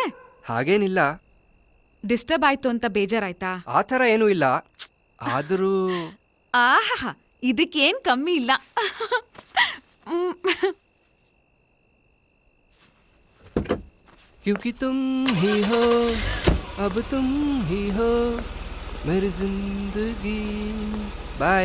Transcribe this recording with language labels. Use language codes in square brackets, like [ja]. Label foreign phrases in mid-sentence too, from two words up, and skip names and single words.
[kn] ಹಾಗೇನಿಲ್ಲ. ಡಿಸ್ಟರ್ಬ್ ಆಯ್ತು ಅಂತ ಬೇಜಾರಾಯ್ತಾ? ಆ ಥರ ಏನೂ ಇಲ್ಲ. ಆದರೂ ಆಹಾ, ಇದಕ್ಕೇನ್ ಕಮ್ಮಿ ಇಲ್ಲ. [hi] क्योंकि तुम ही हो, अब तुम ही हो मेरी जिंदगी. बाय.